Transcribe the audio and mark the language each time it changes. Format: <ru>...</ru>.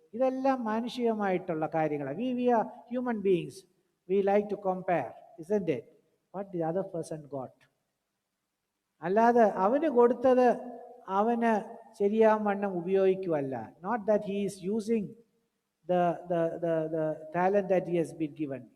<ml>ഇതെല്ലാം മാനുഷികമായിട്ടുള്ള കാര്യങ്ങളാണ്.</ml> <en>We are human beings. We like to compare, isn't it? What the other person got.</en> <ml>അല്ലാതെ അവന് കൊടുത്തത് അവന് ശരിയാവണ്ണം ഉപയോഗിക്കുവല്ല.</ml> <en>Not that he is using the talent that he has been given.</en>